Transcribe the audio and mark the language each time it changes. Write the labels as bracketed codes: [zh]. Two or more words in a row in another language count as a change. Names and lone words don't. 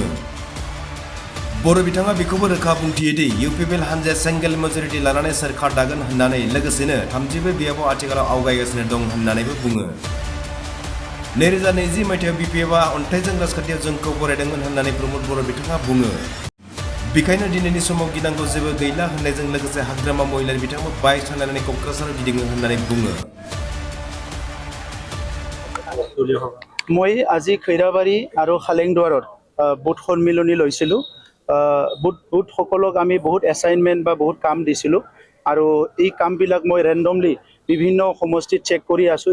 [brx] बर' बिथाङा बेखौबो रोखा बुंथियो दि इउपिपिएल हानजाया [en] single majority [brx] लानानै सोरखार दागोन होननानै, लोगोसेनो 32 बियाबाव आथिखालाव आवगायगासिनो दं होननानैबो बुङो। 2020 मायथाइयाव बिपिएफआ अन्थाइजों राजखान्थियाव जोंखौ बरायदोंमोन होननानै प्रमद बर' बिथाङा बुङो। बेखायनो दिनैनि समाव गिनांगौ जेबो गैला होननायजों लोगोसे हाग्रामा महिलारि बिथाङा बाइक सालायनानै क'क्राझाराव गिदिङो होननानै बुङो। [as] মই আজি খৈৰাবাৰী আৰু খালেংদুৱাৰত বুথ সন্মিলনী লৈছিলোঁ। বুথসকলক আমি বহুত এছাইনমেণ্ট বা বহুত কাম দিছিলোঁ আৰু এই কামবিলাক মই ৰেণ্ডমলি বিভিন্ন সমষ্টিত চেক কৰি আছোঁ।